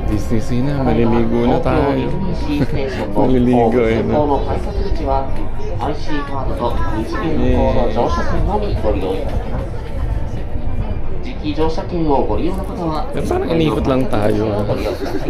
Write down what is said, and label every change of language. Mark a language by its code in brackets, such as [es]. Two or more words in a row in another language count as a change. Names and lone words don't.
[tl] Disney Sea na. Maliligo na [ja] 東京 [tl] tayo. [ja] ディズニーシーステーションの [tl] Maliligo eh, [ja] 先方の改札口は IC カードと二次元コード乗車券のみご利用いただけます。時期乗車券をご利用の方は [tl] Parang inikot lang tayo. [ja] ご利用ください。